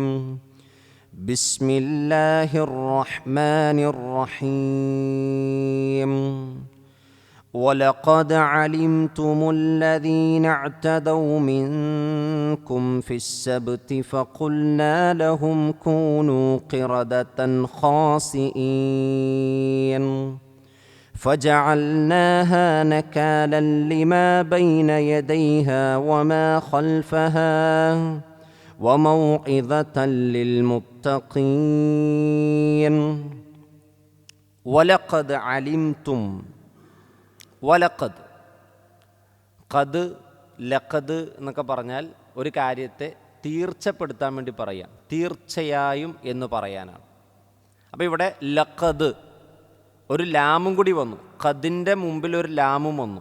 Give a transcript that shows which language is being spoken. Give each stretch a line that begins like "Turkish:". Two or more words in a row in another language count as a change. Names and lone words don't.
Arabic: بسم الله الرحمن الرحيم. ولقد علمتم الذين اعتدوا منكم في السبت فقلنا لهم كونوا قردة خاسئين فجعلناها نكالا لما بين يديها وما خلفها وموعظة للمتقين. ولقد علمتم.
Malayalam: വലഖദ്, ഖദ്, ലഖദ് എന്നൊക്കെ പറഞ്ഞാൽ ഒരു കാര്യത്തെ തീർച്ചപ്പെടുത്താൻ വേണ്ടി പറയാം, തീർച്ചയായും എന്ന് പറയാനാണ്. അപ്പോൾ ഇവിടെ ലഖദ് ഒരു ലാമും കൂടി വന്നു, ഖദിൻ്റെ മുമ്പിൽ ഒരു ലാമും വന്നു.